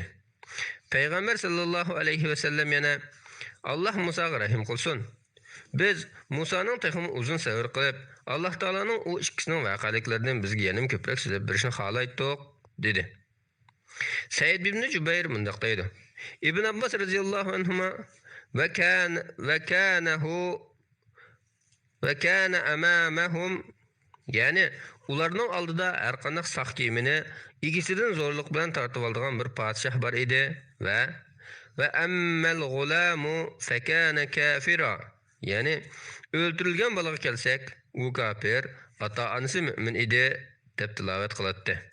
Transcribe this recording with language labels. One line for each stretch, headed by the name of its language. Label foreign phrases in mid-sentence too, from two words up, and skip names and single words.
Uzbek: Payg'ambar
Arabic: صلى الله عليه وسلم
Uzbek: yana Alloh Musoga rahim qilsin. Biz Musoning texim uzun sabr qilib, Alloh taolaning u ikkisining voqealiklaridan bizga yana ko'proq so'zlab berishni xohlaydik dedi. Said ibn Jubayr mundaq deydi. Ibn Abbas
Arabic: رضي الله عنهما وكان أمامهم,
Uzbek: yani ularning oldida har qanday saq kiyimini igisidan zo'rlik bilan tortib oldigan bir podshoh bor edi va
Arabic: أما الغلام فكان كافرا,
Uzbek: yani o'ldirilgan bolaga kelsak, u kafir, ota-onasi mu'min edi deb tilovat qiladi.